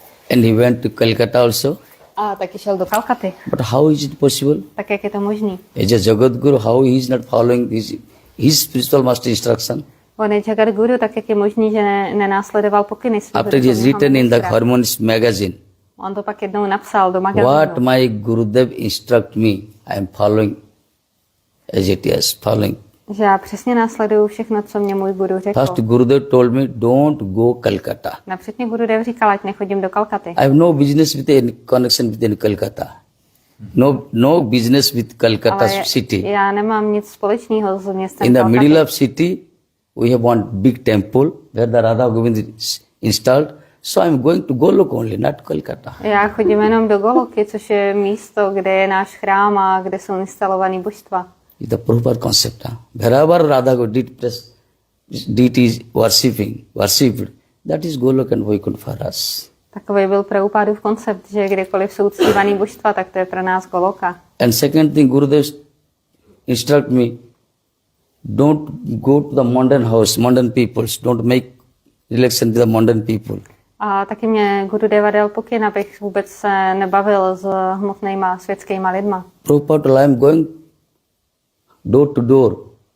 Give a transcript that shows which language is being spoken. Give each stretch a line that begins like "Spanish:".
English: And he went to Calcutta also.
Czech: A taky šel do Kalkaty.
English: But how is it possible?
Czech: Tak jak je to možný?
English: As a Jagadguru, how he is not following his spiritual master instruction?
Czech: On je Jagadguru, tak jak je možný, že nenásledoval pokyny svého.
English: After he has written in the Harmonist magazine,
Czech: on to pak jednou napsal do magazínu.
English: What my Gurudev instruct me, I am following as it is, following.
Czech: Že já přesně následuju všechno, co mě můj guru řekl.
English: First Gurudev told me, don't go Calcutta.
Czech: Napřed mě Gurudev říkal, ať nechodím do Kalkaty.
English: I have no business with any connection with any Calcutta. No business with Calcutta city.
Czech: Já nemám nic společného s městem
English: In the middle of city, we have one big temple where the Radha-Govind is installed. So I am going to Golok only, not Calcutta.
Czech: Já chodím jenom do Goloky, což je místo, kde je náš chrám a kde jsou instalovaný božstva.
English: It's the Prabhupada concept. Wherever Radha did press deities worshipped, that is Golok and Vaikuntha for us.
Czech: Takový byl Prabhupádův koncept, že kdekoliv jsou uctívaný božstva, tak to je pro nás Goloka.
English: And second thing, Gurudev instruct me, don't go to the modern house, modern peoples, don't make relation to the modern people.
Czech: A taky mě Gurudeva dal pokyn, abych vůbec se nebavil s hmotnýma světskýma lidma.
English: Prabhupada, I am going door to door